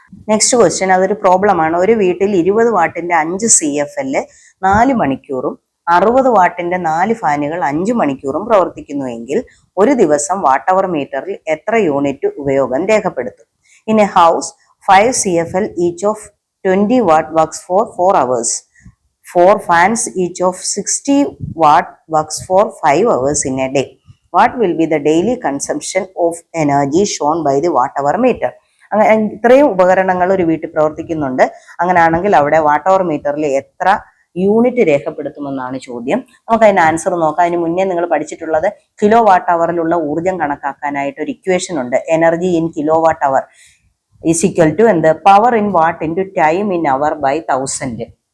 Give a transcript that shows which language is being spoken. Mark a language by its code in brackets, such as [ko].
[ml] Next question, അതൊരു പ്രോബ്ലമാണ്. ഒരു വീട്ടിൽ 20 വാട്ടിന്റെ 5 CFL 4 മണിക്കൂറും 60 വാട്ടിന്റെ 4 ഫാനുകൾ 5 മണിക്കൂറും പ്രവർത്തിക്കുന്നുവെങ്കിൽ ഒരു ദിവസം വാട്ട് അവർ മീറ്ററിൽ എത്ര യൂണിറ്റ് ഉപയോഗം രേഖപ്പെടുത്തും? In A house 5 CFL each of 20 watt works for 4 hours. [en] 4 fans each of 60 watt works for 5 hours in a day. What will be the daily consumption of energy shown by the watt hour meter? [ml] അങ്ങനെ ഇത്രയും ഉപകരണങ്ങൾ ഒരു വീട്ടിൽ പ്രവർത്തിക്കുന്നുണ്ട്. അങ്ങനെയാണെങ്കിൽ അവിടെ what അവർ മീറ്ററിൽ എത്ര യൂണിറ്റ് രേഖപ്പെടുത്തുമെന്നാണ് ചോദ്യം. നമുക്ക് അതിന് ആൻസർ നോക്കാം. അതിന് മുന്നേ നിങ്ങൾ പഠിച്ചിട്ടുള്ളത് കിലോ വാട്ട് അവറിലുള്ള ഊർജം കണക്കാക്കാനായിട്ട് ഒരു ഇക്വേഷൻ ഉണ്ട്. Energy in kilo watt our is equal to power in what into time in our by 1000.